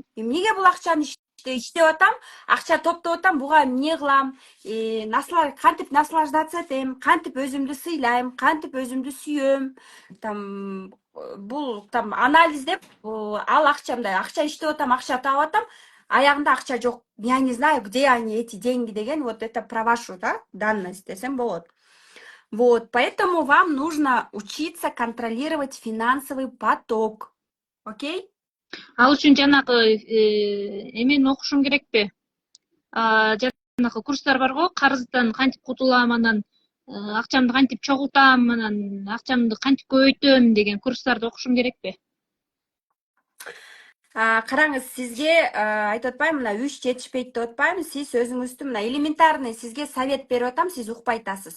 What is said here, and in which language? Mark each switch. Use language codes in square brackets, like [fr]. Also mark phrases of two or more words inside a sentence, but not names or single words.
[ky] Эмнеге бул акчаны иштеп атам? Акча топтоп атам, буга эмне кылам? Кантип наслаждаться этем? Кантип өзүмдү сыйлайм? Кантип өзүмдү сүйөм? Там бул там анализ деп, ал акчамда акча иштеп атам, акча таап атам. Аягында акча жок. [ru] Я не знаю, где они, эти деньги деген, вот это про вашу, да, данность [ky] десем болот. [ru] Вот, поэтому вам нужно учиться контролировать финансовый поток. Окей? [ky] Ал үчүн жанагы эмени окушуң керекпи? Жанагы курстар бар го, карыздан кантип кутулам, анан акчамды кантип чогултам, анан акчамды кантип көбөйтөм деген курстарды окушуң керекпи? Караңыз, сизге айтып атпаймынбы, мына 3 жетишпейт деп атпаймынбы, сиз өзүңүздү мына элементарный сизге совет берип атам, сиз укпай атасыз.